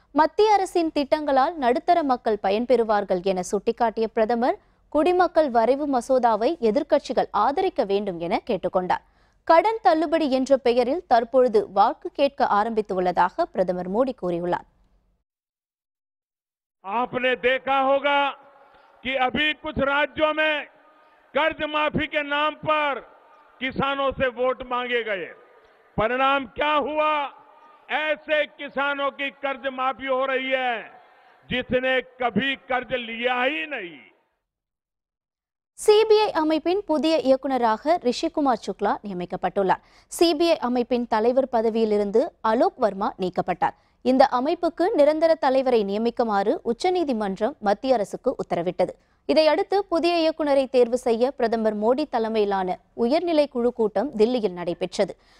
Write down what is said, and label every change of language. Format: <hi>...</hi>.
<ta>மத்திய அரசின் திட்டங்களால் நடுத்தர மக்கள் பயன்பெறுவார்கள் என சுட்டிக்காட்டிய பிரதமர், குடிமக்கள் வரைவு மசோதாவை எதிர்க்கட்சிகள் ஆதரிக்க வேண்டும் என கேட்டுக்கொண்டார். கடன் தள்ளுபடி என்ற பெயரில் தற்பொழுது வாக்கு கேட்க ஆரம்பித்துள்ளதாக பிரதமர் மோடி கூறியுள்ளார்.</ta> <hi>आपने देखा होगा कि अभी कुछ राज्यों में कर्ज माफी के नाम पर किसानों से वोट मांगे गए। परिणाम क्या हुआ? ऐसे किसानों की कर्ज माफी हो रही है जिसने कभी कर्ज लिया ही नहीं.</hi> <ta>சிபிஐ அமைப்பின் புதிய இயக்குநராக ரிஷிகுமார் சுக்லா நியமிக்கப்பட்டுள்ளார். சிபிஐ அமைப்பின் தலைவர் பதவியிலிருந்து அலோக் வர்மா நீக்கப்பட்டார். இந்த அமைப்புக்கு நிரந்தர தலைவரை நியமிக்குமாறு உச்சநீதிமன்றம் மத்திய அரசுக்கு உத்தரவிட்டது. இதையடுத்து புதிய இயக்குநரை தேர்வு செய்ய பிரதமர் மோடி தலைமையிலான உயர்நிலை குழு கூட்டம் தில்லியில் நடைபெற்றது.</ta>